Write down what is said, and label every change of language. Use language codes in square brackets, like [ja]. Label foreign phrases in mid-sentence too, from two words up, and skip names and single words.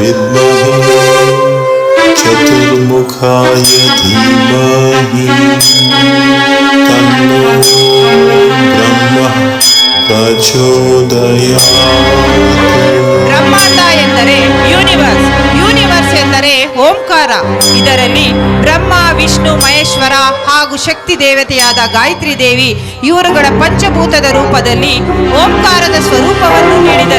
[sa] ಚತುರ್ಮುಖಾಯ ಧೀಮಹಿ ತನ್ನೋ ಬ್ರಹ್ಮ ಪ್ರಚೋದಯಾತ್. [kn] ಬ್ರಹ್ಮಾಂಡ ಎಂದರೆ ಯೂನಿವರ್ಸ್, ಯೂನಿವರ್ಸ್ ಎಂದರೆ ಓಂಕಾರ. ಇದರಲ್ಲಿ ಬ್ರಹ್ಮ ವಿಷ್ಣು ಮಹೇಶ್ವರ ಹಾಗೂ ಶಕ್ತಿ ದೇವತೆಯಾದ ಗಾಯತ್ರಿ ದೇವಿ ಇವರುಗಳ ಪಂಚಭೂತದ ರೂಪದಲ್ಲಿ ಓಂಕಾರದ ಸ್ವರೂಪವನ್ನು ನೀಡಿದರು.